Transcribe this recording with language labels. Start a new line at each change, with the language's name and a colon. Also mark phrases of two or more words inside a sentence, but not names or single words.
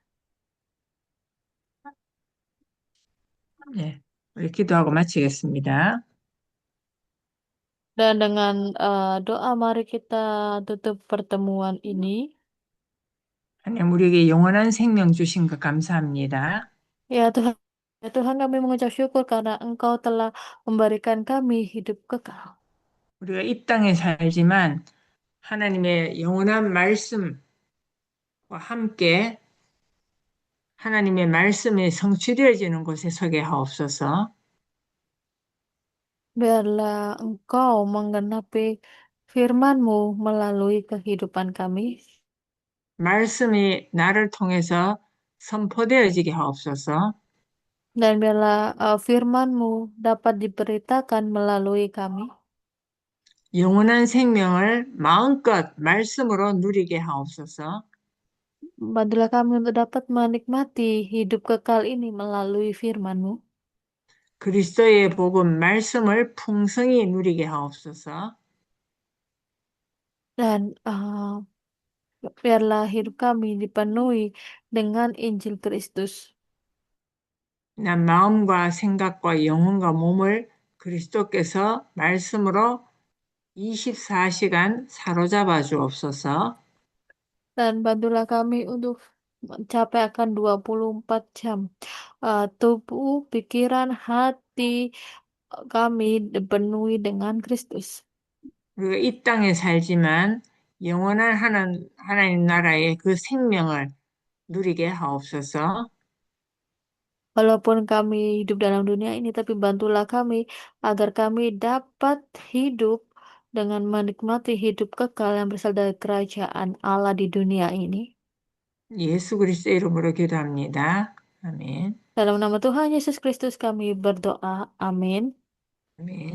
Korean: 네, 우리 기도하고 마치겠습니다.
Indonesian: Dan dengan doa, mari kita tutup pertemuan ini.
Korean: 하나님 우리에게 영원한 생명 주신 것 감사합니다.
Indonesian: Ya Tuhan, ya Tuhan, kami mengucap syukur karena Engkau telah memberikan kami hidup kekal.
Korean: 우리가 이 땅에 살지만 하나님의 영원한 말씀과 함께 하나님의 말씀이 성취되어지는 곳에 서게 하옵소서.
Indonesian: Biarlah Engkau menggenapi firman-Mu melalui kehidupan kami.
Korean: 말씀이 나를 통해서 선포되어지게 하옵소서.
Indonesian: Dan biarlah firman-Mu dapat diberitakan melalui kami.
Korean: 영원한 생명을 마음껏 말씀으로 누리게 하옵소서.
Indonesian: Bantulah kami untuk dapat menikmati hidup kekal ini melalui firman-Mu.
Korean: 그리스도의 복음 말씀을 풍성히 누리게 하옵소서.
Indonesian: Dan Biarlah hidup kami dipenuhi dengan Injil Kristus.
Korean: 난 마음과 생각과 영혼과 몸을 그리스도께서 말씀으로 24시간 사로잡아 주옵소서.
Indonesian: Dan bantulah kami untuk mencapai akan 24 jam. Tubuh, pikiran, hati kami dipenuhi dengan Kristus.
Korean: 우리가 이 땅에 살지만 영원한 하나님 나라의 그 생명을 누리게 하옵소서.
Indonesian: Walaupun kami hidup dalam dunia ini, tapi bantulah kami agar kami dapat hidup dengan menikmati hidup kekal yang berasal dari kerajaan Allah di dunia ini.
Korean: 예수 그리스도의 이름으로 기도합니다. 아멘.
Indonesian: Dalam nama Tuhan Yesus Kristus kami berdoa. Amin.
Korean: 아멘.